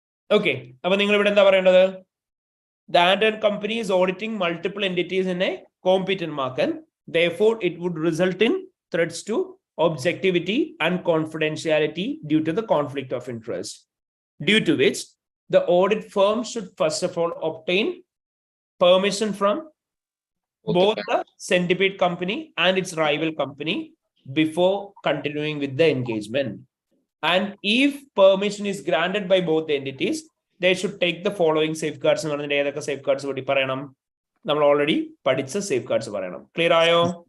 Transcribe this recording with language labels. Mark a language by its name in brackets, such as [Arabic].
[Malayalam] Okay, അപ്പൊ നിങ്ങൾ ഇവിടെ എന്താ പറയേണ്ടത്? [English] The Ant & Company is auditing multiple entities in a competent market. Therefore, it would result in threats to objectivity and confidentiality due to the conflict of interest, due to which the audit firm should first of all obtain permission from both the Centipede Company and its rival company before continuing with the engagement. And if permission is granted by both the entities, they should take the following safeguards. [Malayalam] എന്ന് പറഞ്ഞാൽ ഏതൊക്കെ സേഫ്ഗാർഡ്സ് കൂടി പറയണം? നമ്മൾ already പഠിച്ച സേഫ്ഗാർഡ്സ് പറയണം. Clear ആയോ?